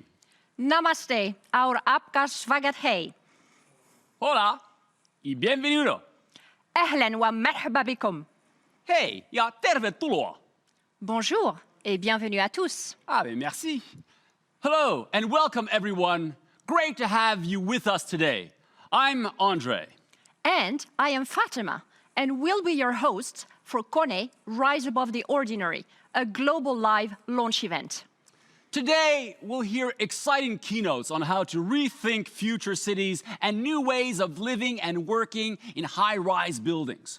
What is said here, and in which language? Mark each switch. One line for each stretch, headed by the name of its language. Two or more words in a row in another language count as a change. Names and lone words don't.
Hindi: Namaste, our आपका स्वागत है.
Spanish: Hola y bienvenido.
Arabic: أهلاً ومرحبا بكم.
Finnish: Hei ja tervetuloa.
French: Bonjour et bienvenue à tous. Ah, ben merci.
English: Hello and welcome everyone. Great to have you with us today. I'm Andre. And I am Fatima, and will be your host for KONE Rise Above the Ordinary, a global live launch event. Today, we'll hear exciting keynotes on how to rethink future cities and new ways of living and working in high-rise buildings.